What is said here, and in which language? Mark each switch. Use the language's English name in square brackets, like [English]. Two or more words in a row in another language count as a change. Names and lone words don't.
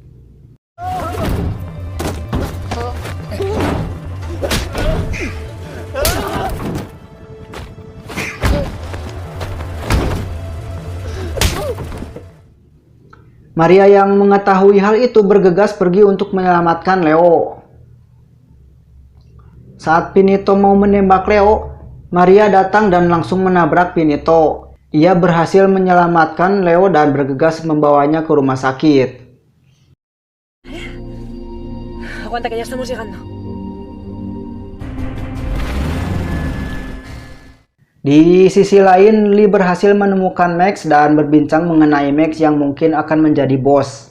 [Indonesian] Maria yang mengetahui hal itu bergegas pergi untuk menyelamatkan Leo. Saat Pinito mau menembak Leo, Maria datang dan langsung menabrak Pinito. Ia berhasil menyelamatkan Leo dan bergegas membawanya ke rumah sakit. [Spanish] Aguanta que ya estamos llegando. [Indonesian] Di sisi lain, Lee berhasil menemukan Max dan berbincang mengenai Max yang mungkin akan menjadi bos.